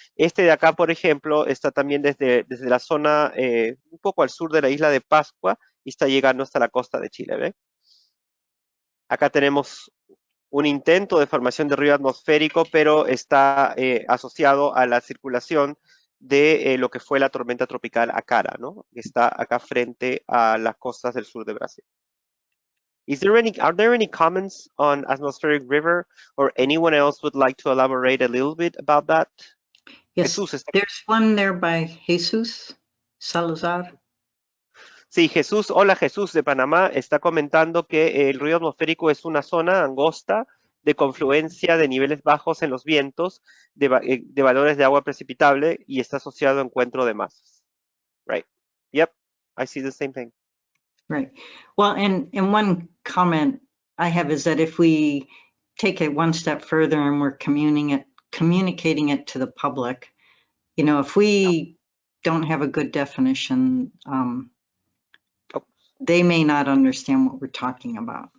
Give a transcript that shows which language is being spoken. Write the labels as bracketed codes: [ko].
[es] Este de acá, por ejemplo, está también desde la zona un poco al sur de la isla de Pascua y está llegando hasta la costa de Chile, ¿ve? Acá tenemos un intento de formación de río atmosférico, pero está asociado a la circulación de lo que fue la tormenta tropical Akará, ¿no? Que está acá frente a las costas del sur de Brasil. [en] Are there any comments on atmospheric river, or anyone else would like to elaborate a little bit about that? Yes, there's one there by Jesus Salazar. [es] Sí, Jesús, hola Jesús de Panamá, está comentando que el ruido atmosférico es una zona angosta de confluencia de niveles bajos en los vientos de valores de agua precipitable y está asociado a encuentro de masas. [en] Right. Yep, I see the same thing. Right. Well, and one comment I have is that if we take it one step further and we're communicating it to the public, you know, if we don't have a good definition, they may not understand what we're talking about.